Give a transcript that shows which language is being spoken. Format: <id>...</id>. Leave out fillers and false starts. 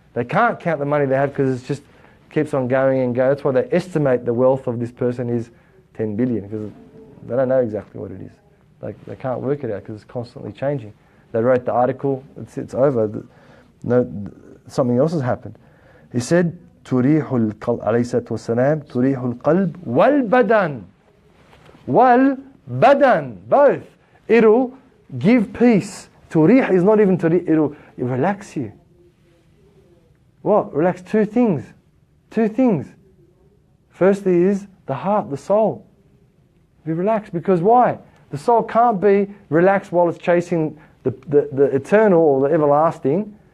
<en>They can't count the money they have because it just keeps on going and going. That's why they estimate the wealth of this person is 10 billion because they don't know exactly what it is. They can't work it out because it's constantly changing. They wrote the article, it's over. Something else has happened. He said,</en> <ar>تريح القلب عليه الصلاة والسلام تريح القلب والبدن والبدن</ar> <en>both. It'll give peace. Turih is not even turih, it'll relax you. What? Relax two things. Firstly is the heart, the soul. Be relaxed because why? The soul can't be relaxed while it's chasing the eternal or the everlasting.</en>